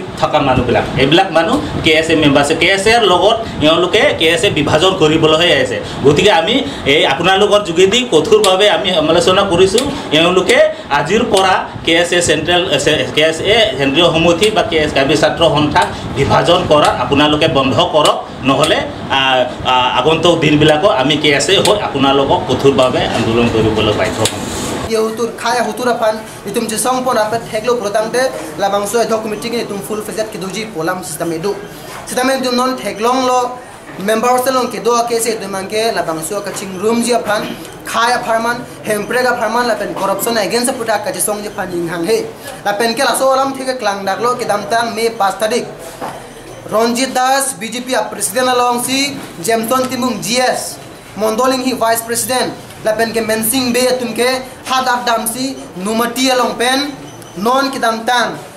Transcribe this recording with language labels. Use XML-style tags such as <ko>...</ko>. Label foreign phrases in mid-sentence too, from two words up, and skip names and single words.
<as>থকা মানুহবিলাক এইবিলাক মানুহ KSA মেম্বাৰশ্বিপ KSAৰ লগত এওঁলোকে KSA বিভাজন কৰিবলৈহে আছে গতিকে আমি এই আপোনালোকৰ যোগেদি কঠোৰভাৱে আমি সমালোচনা কৰিছোঁ এওঁলোকে আজিৰ পৰা KSA কেন্দ্ৰীয় সমিতি বা কাৰ্বি ছাত্ৰ সন্থাক বিভাজন কৰা আপোনালোকে বন্ধ কৰক নহ'লে আগন্তুক দিনবিলাকত আমি KSA হৈ আপোনালোকক কঠোৰভাৱে আন্দোলন কৰিবলৈ বাধ্য হ'ম</as> <mjw>Hutur kaya hutur apan itum jesong pon apat heglo protangte labang so</mjw> <en>ad hoc meeting</en> <mjw>itum full fezet kiduji polam system edu itum non heglong lo member selong ke do kese itum angke labang so kaching room ji apan kaya farman hemprega farman lapen</mjw> <en>corruption against</en> <mjw>puta ka jesong ji pan hang he lapen ke laso alam thike klang daklo ke damtang me 5 tarik Ronjit Das BJP president along si Jemton Timung GS Mondoling hi vice president lapen ke mensing be tumke hadak damsi numati along pen non kidam tang</mjw>